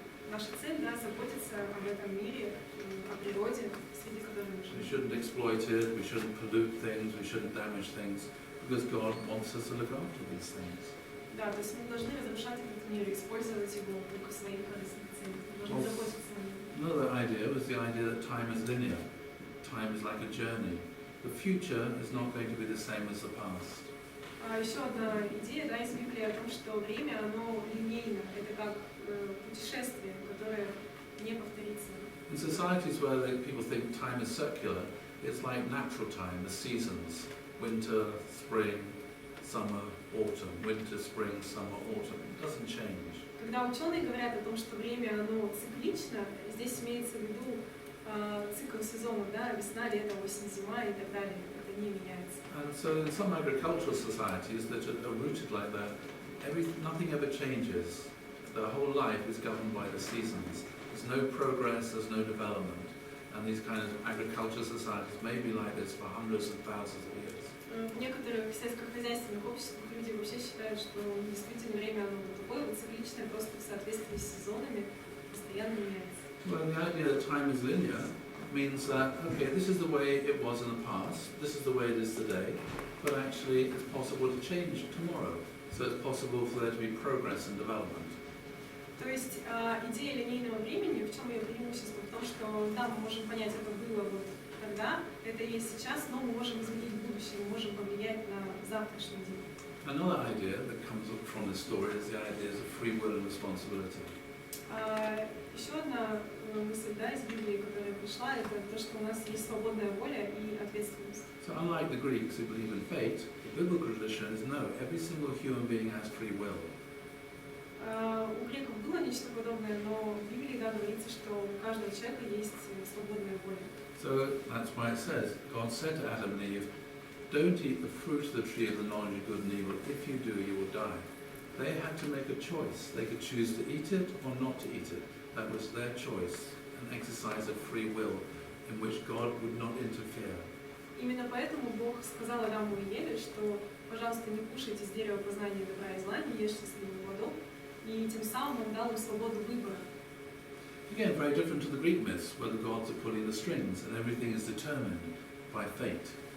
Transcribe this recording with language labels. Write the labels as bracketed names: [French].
[Russian] Наша цель, да, заботиться об этом мире, о природе, среди которой мы [English] We [Russian] живем. [English] shouldn't exploit it, we shouldn't pollute things, we shouldn't damage things, because God wants us to look after these things. [Russian] Да, то есть мы должны разрушать этот мир, использовать его только в своих корыстных целях. Мы должны заботиться о нем. [English] Another idea was the idea that time is linear. time is like a journey. The future is not going to be the same as the past. [Russian] Еще одна идея, да, из Библии о том, что время, оно линейно, это как путешествие, которое не повторится. [English] In societies where people think time is circular, it's like natural time, the seasons, winter, spring, summer, autumn, winter, spring, summer, autumn. It doesn't change. [Russian] Когда ученые говорят о том, что время, оно циклично, здесь имеется в виду цикл сезонов, да, весна, лето, осень, зима и так далее. Это не меняется. [English] And so in some agricultural societies that are rooted like that, nothing ever changes. The whole life is governed by the seasons. There's no progress, there's no development. And these kind of agricultural societies may be like this for hundreds and thousands of years. [Russian] В некоторых сельскохозяйственных обществах люди вообще считают, что действительно время оно такое вот цикличное, просто в соответствии с сезонами постоянно меняется. [English] Well, the idea that time is linear means that, okay, this is the way it was in the past, this is the way it is today, but actually it's possible to change tomorrow. So it's possible for there to be progress and development. [Russian] То есть идея линейного времени, в чем ее преимущество? В том, что да, мы можем понять, это было вот тогда, это и есть сейчас, но мы можем изменить будущее, мы можем повлиять на завтрашний день. [English] Another idea that comes up from this story is the ideas of free will and responsibility. [Russian] Еще одна мысль, да, из Библии, которая пришла, это то, что у нас есть свободная воля и ответственность. [English] So unlike the Greeks who believe in fate, the biblical tradition is no, every single human being has free will. [Russian] У греков было нечто подобное, но в Библии, да, говорится, что у каждого человека есть свободная воля. [English] So that's why it says, God said to Adam and Eve, don't eat the fruit of the tree of the knowledge of good and evil. If you do, you will die. They had to make a choice. They could choose to eat it or not to eat it. That was their choice, an exercise of free will in which God would not interfere. [Russian] Именно поэтому Бог сказал Адаму и Еве, что, пожалуйста, не кушайте с дерева познания добра и зла, не ешьте с ним плодов, и тем самым Он дал им свободу выбора. [English] Again, very different to the Greek myths, where the gods are pulling the strings and everything is determined by fate.